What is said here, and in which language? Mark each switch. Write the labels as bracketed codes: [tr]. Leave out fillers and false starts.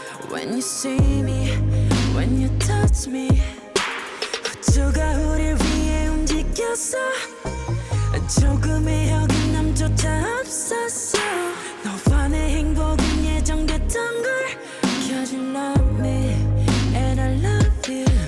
[en] When you see me, when you touch me, [ko] 우주가 우릴 위해 움직였어. 조금의 어긋남조차 없었어. 너와 내 행복은 예정됐던 걸. [en] 'Cause you love me and I love you.